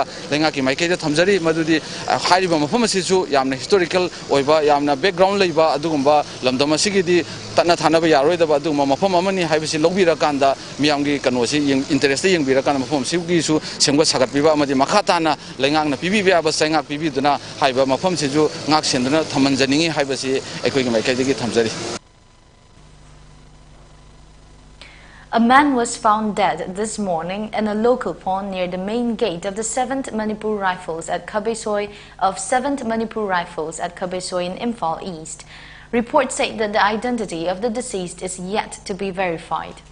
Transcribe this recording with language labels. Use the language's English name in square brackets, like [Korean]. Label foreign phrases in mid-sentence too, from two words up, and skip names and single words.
[Manipuri] lenga ki maike de thamjari madudi hairiba mafam asi su yamna historical oiba yamna background leiba adugumba lamdam asigi di tatna thana ba yaroi da ba aduguma mafam amani haibisi logbira kanda miyamgi kanosi interest yengbira kana mafam sigi su semga sagat biba amadi makhatana lengang na pibi ba ba sengak pibi duna haiba mafam siju ngak senduna thamanjaningi haibisi ekoi ge maike de thamjari. [English] A man was found dead this morning in a local pond near the main gate of the 7th Manipur Rifles at Kabesoi in Imphal East. Reports say that the identity of the deceased is yet to be verified.